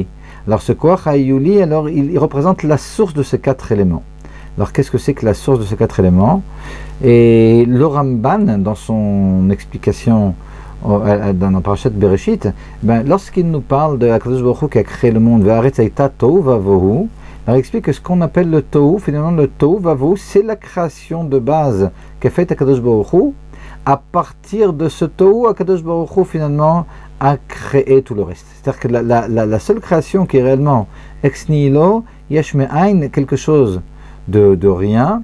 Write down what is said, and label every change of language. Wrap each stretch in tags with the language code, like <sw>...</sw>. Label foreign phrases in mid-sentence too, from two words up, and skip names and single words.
<fr>Alors ce</fr> <he>כוח ההיולי,</he> <fr>alors il représente la source de ces 4 éléments. Alors qu'est-ce que c'est que la source de ces 4 éléments? Et le Ramban, dans son explication dans la Parashat Bereshit, lorsqu'il nous parle de</fr> <he>הקדוש ברוך הוא</he> <fr>qui a créé le monde,</fr> <he>והארץ היתה תוהו ובוהו,</he> <fr>alors il explique que ce qu'on appelle le tohu, finalement le</fr> <he>תוהו ובוהו,</he> <fr>c'est la création de base qu'a faite</fr> <he>הקדוש ברוך הוא.</he> <fr>À partir de ce tohu,</fr> <he>הקדוש ברוך הוא</he> <fr>finalement a créé tout le reste. C'est-à-dire que la seule création qui est réellement</fr> <la>ex nihilo,</la> <he>יש מאין,</he> <fr>quelque chose de rien.</fr>